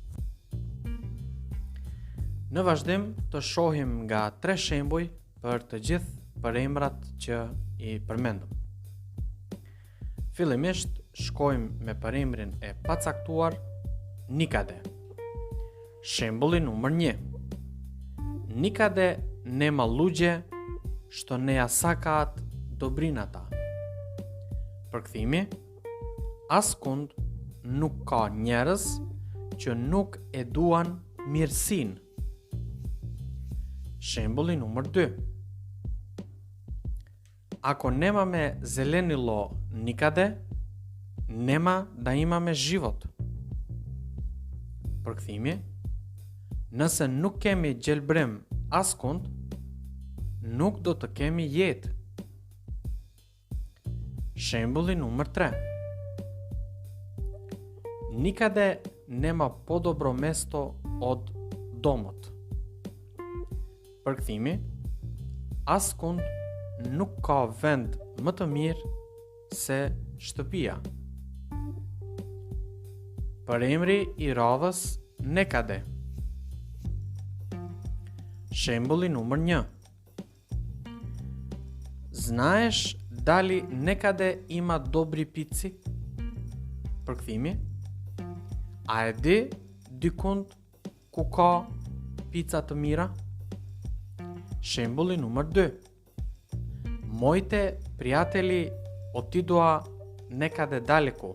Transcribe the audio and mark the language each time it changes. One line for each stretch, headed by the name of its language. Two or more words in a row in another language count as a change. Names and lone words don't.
Albanian: Në vazhdim të shohim nga 3 shembuj për të gjithë përemrat që i përmendëm. Fillimisht shkojmë me përemrin e pacaktuar nikade. Shembulli numër 1.
Macedonian: Никаде нема луѓе што не асакат добрината.
Albanian: Përkthimi: askund nuk ka njerëz që nuk e duan mirësinë. Shembulli numër 2.
Macedonian: Ако немаме зеленило никаде, нема да имаме живот.
Albanian: Përkthimi: nëse nuk kemi gjelbrim askund, nuk do të kemi jetë. Shembulli numër 3.
Macedonian: Никаде нема подобро место од домот.
Albanian: Përkthimi: askund nuk ka vend më të mirë se shtëpia. Përemri i radhës nekade. Shembulli numër 1.
Macedonian: Знаеш дали некаде има добри пици?
Albanian: Përkthimi: a e di dikund ku ka pica të mira? Shembulli numër 2.
Macedonian: Моите пријатели отидоа некаде далеку.